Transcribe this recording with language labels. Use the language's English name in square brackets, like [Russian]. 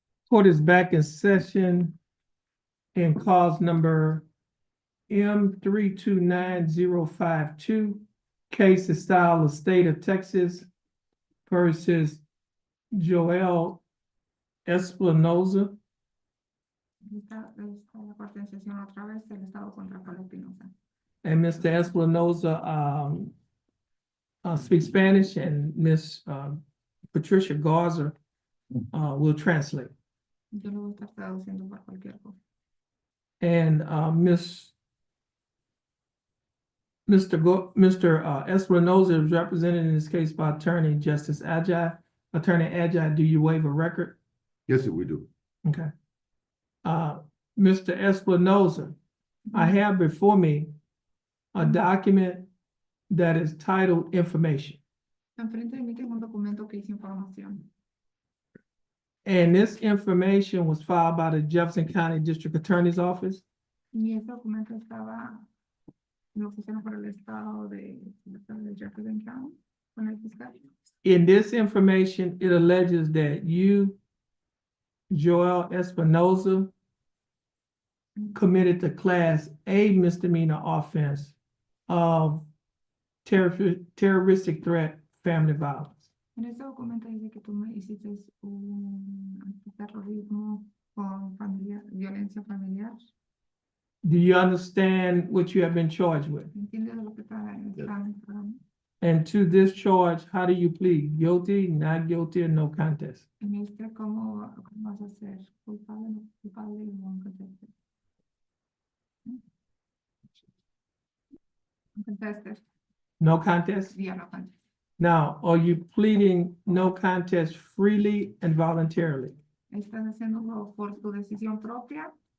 [English] Court is back in session in cause number M 329-052. Case is style of State of Texas versus Joel Espinoza. [Spanish] Está la corte en sesión otra vez, el Estado contra Pablo Espinosa. [English] And Mr. Espinoza speaks Spanish, and Miss Patricia Garza will translate. [Spanish] Yo lo voy a estar traduciendo por cualquier cosa. [English] And Mr. Espinoza is represented in this case by Attorney Justice Ajay. Attorney Ajay, do you waive a record? Yes, sir, we do. Okay. Mr. Espinoza, I have before me a document that is titled Information. [Spanish] Enfrente de mí tengo un documento que dice información. [English] And this information was filed by the Jefferson County District Attorney's Office. [Spanish] Y ese documento estaba en la oficina por el estado de Jefferson County con el fiscal. [English] In this information, it alleges that you, Joel Espinoza, committed the Class A misdemeanor offense of terroristic threat, family violence. [Spanish] En ese documento dice que tú me hiciste un antiterrorismo con violencia familiar. [English] Do you understand what you have been charged with? [Spanish] ¿Entiendes lo que están? [English] And to this charge, how do you plead? Guilty, not guilty, or no contest? [Spanish] En este, ¿cómo vas a ser culpable, no culpable y no contestes? Contestes. [English] No contest? Yeah, no contest. Now, are you pleading no contest freely and voluntarily? [Spanish] ¿Estás haciéndolo por tu decisión propia?